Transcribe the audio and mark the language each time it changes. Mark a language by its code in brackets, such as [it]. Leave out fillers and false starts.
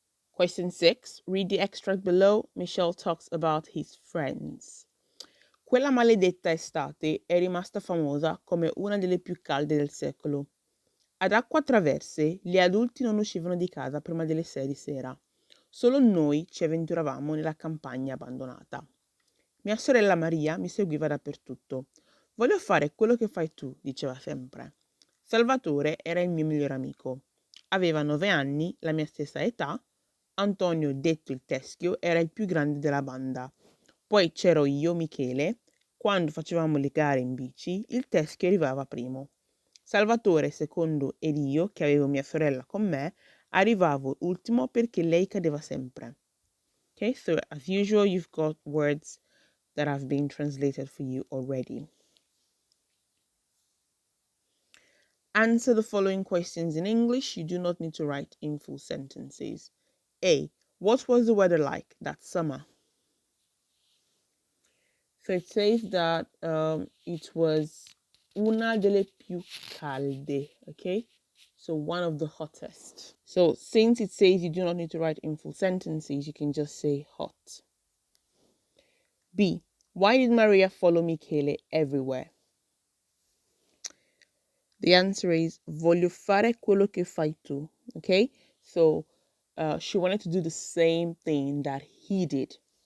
[en] Question 6. Read the extract below. Michelle talks about his friends. [it] Quella maledetta estate è rimasta famosa come una delle più calde del secolo. Ad acqua traverse, gli adulti non uscivano di casa prima delle 6 di sera. Solo noi ci avventuravamo nella campagna abbandonata. Mia sorella Maria mi seguiva dappertutto. Voglio fare quello che fai tu, diceva sempre. Salvatore era il mio migliore amico. Aveva 9 anni, la mia stessa età. Antonio, detto il Teschio, era il più grande della banda. Poi c'ero io, Michele. Quando facevamo le gare in bici, il Teschio arrivava primo. Salvatore secondo ed io, che avevo mia sorella con me, arrivavo ultimo perché lei cadeva sempre. [en] Okay, so as usual, you've got words that have been translated for you already. Answer the following questions in English. You do not need to write in full sentences. A. What was the weather like that summer? So it says that it was una delle più calde, okay? So one of the hottest. So since it says you do not need to write in full sentences, you can just say hot. B. Why did Maria follow Michele everywhere? [it] The answer is voglio fare quello che fai tu. [en] Okay, so she wanted to do the same thing that he did.